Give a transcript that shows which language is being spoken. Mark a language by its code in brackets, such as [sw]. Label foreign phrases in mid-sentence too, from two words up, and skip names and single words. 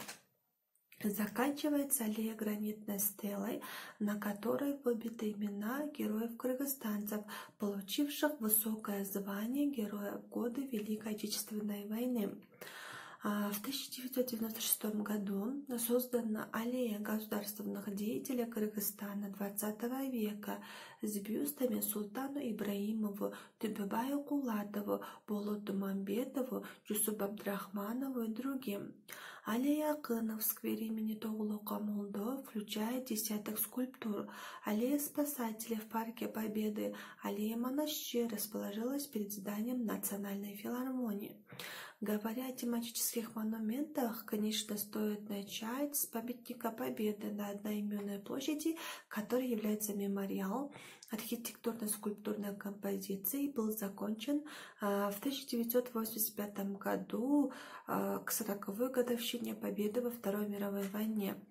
[ru] Заканчивается аллея гранитной стелой, на которой выбиты имена героев-кыргызстанцев, получивших высокое звание Героя года Великой Отечественной войны. В 1996 году создана аллея государственных деятелей Кыргызстана XX века с бюстами Султану Ибраимову, Тубебаю Кулатову, Болоту Мамбетову, Жусупу Абдрахманову и другим. Аллея Акынов в сквере имени Тоғлоқа Молдо включает десяток скульптур. Аллея Спасателей в парке Победы, аллея Монащи расположилась перед зданием Национальной филармонии. Говоря о тематических монументах, конечно, стоит начать с памятника Победы на одноименной площади, который является мемориал архитектурно-скульптурной композиции, был закончен в 1985 году к 40-й годовщине Победы во Второй мировой войне.